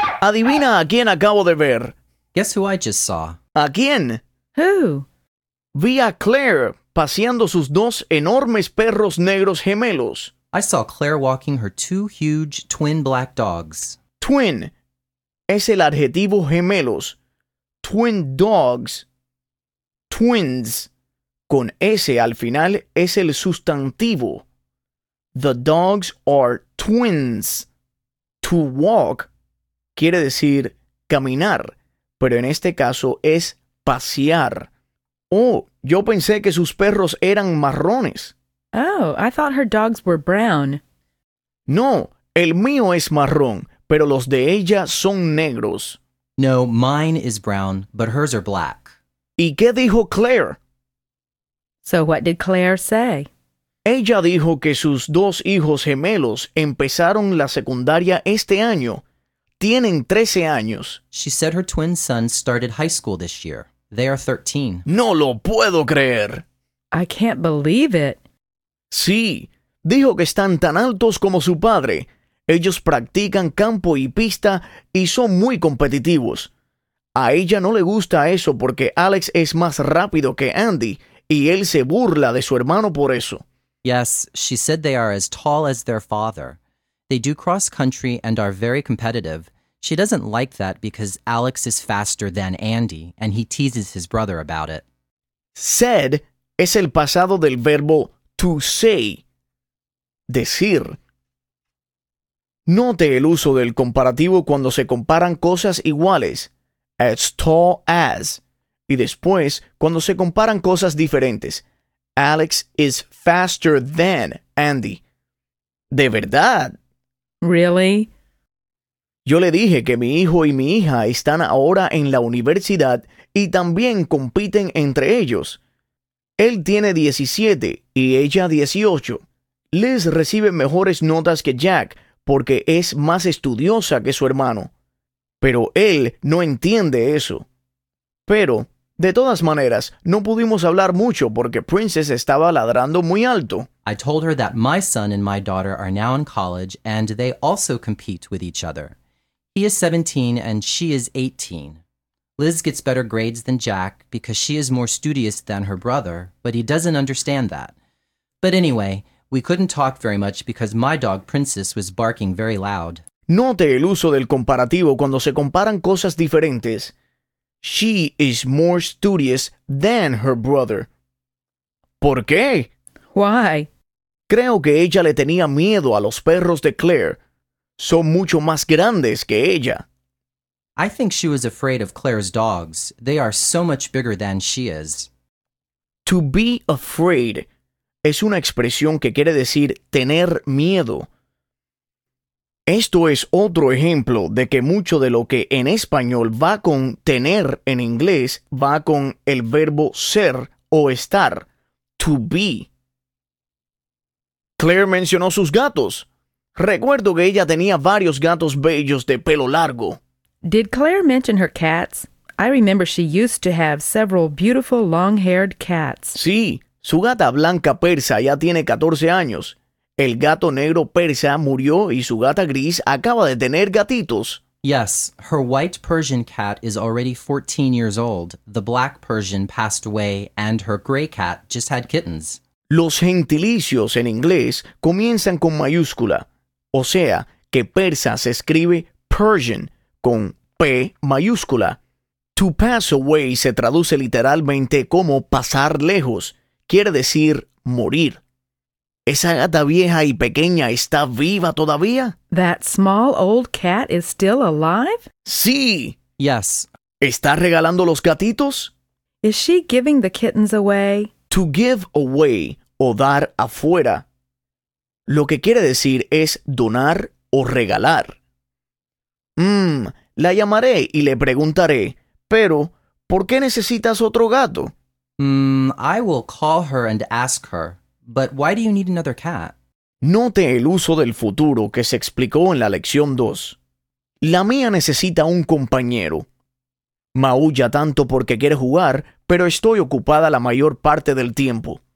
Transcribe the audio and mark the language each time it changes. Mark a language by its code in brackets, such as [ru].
[es] Adivina a quién acabo de ver. [en] Guess who I just saw. [es] ¿A quién? [en] Who? [es] Vi a Claire paseando sus dos enormes perros negros gemelos. [en] I saw Claire walking her two huge twin black dogs. [es] Twin. Es el adjetivo gemelos. [en] Twin dogs. Twins. [es] Con S al final es el sustantivo. [en] The dogs are twins. To walk [es] quiere decir caminar, pero en este caso es pasear. Oh, yo pensé que sus perros eran marrones. [en] Oh, I thought her dogs were brown. [es] No, el mío es marrón, pero los de ella son negros. [en] No, mine is brown, but hers are black. [es] ¿Y qué dijo Claire? [en] So what did Claire say? [es] Ella dijo que sus dos hijos gemelos empezaron la secundaria este año. Tienen 13 años. [en] She said her twin sons started high school this year. They are 13. [es] ¡No lo puedo creer! [en] I can't believe it. [es] Sí, dijo que están tan altos como su padre. Ellos practican campo y pista y son muy competitivos. A ella no le gusta eso porque Alex es más rápido que Andy y él se burla de su hermano por eso. [en] Yes, she said they are as tall as their father. They do cross country and are very competitive. She doesn't like that because Alex is faster than Andy, and he teases his brother about it. [es] Said es el pasado del verbo [en] to say, [es] decir. Note el uso del comparativo cuando se comparan cosas iguales, [en] as tall as, [es] y después cuando se comparan cosas diferentes. [en] Alex is faster than Andy. [es] ¿De verdad? [en] Really? [es] Yo le dije que mi hijo y mi hija están ahora en la universidad y también compiten entre ellos. Él tiene 17 y ella 18. Liz recibe mejores notas que Jack porque es más estudiosa que su hermano. Pero él no entiende eso. Pero, de todas maneras, no pudimos hablar mucho porque Princess estaba ladrando muy alto. [en] I told her that my son and my daughter are now in college and they also compete with each other. He is 17 and she is 18. Liz gets better grades than Jack because she is more studious than her brother, but he doesn't understand that. But anyway, we couldn't talk very much because my dog Princess was barking very loud. [es] Note el uso del comparativo cuando se comparan cosas diferentes. [en] She is more studious than her brother. [es] ¿Por qué? [en] Why? [es] Creo que ella le tenía miedo a los perros de Claire. Son mucho más grandes que ella. [en] I think she was afraid of Claire's dogs. They are so much bigger than she is. To be afraid [es] es una expresión que quiere decir tener miedo. Esto es otro ejemplo de que mucho de lo que en español va con tener en inglés va con el verbo ser o estar. [en] To be. [es] Claire mencionó sus gatos. Recuerdo que ella tenía varios gatos bellos de pelo largo. [en] Did Claire mention her cats? I remember she used to have several beautiful long-haired cats. [es] Sí, su gata blanca persa ya tiene 14 años. El gato negro persa murió y su gata gris acaba de tener gatitos. [en] Yes, her white Persian cat is already 14 years old. The black Persian passed away and her gray cat just had kittens. [es] Los gentilicios en inglés comienzan con mayúscula. O sea, que persa se escribe Persian con P mayúscula. [en] To pass away [es] se traduce literalmente como pasar lejos. Quiere decir morir. ¿Esa gata vieja y pequeña está viva todavía? [en] That small old cat is still alive? [es] Sí. [en] Yes. [es] ¿Está regalando los gatitos? [en] Is she giving the kittens away? To give away [es] o dar afuera. Lo que quiere decir es donar o regalar. La llamaré y le preguntaré, pero ¿por qué necesitas otro gato? [en] I will call her and ask her, but why do you need another cat? [es] Note el uso del futuro que se explicó en la lección 2. La mía necesita un compañero. Maulla tanto porque quiere jugar, pero estoy ocupada la mayor parte del tiempo.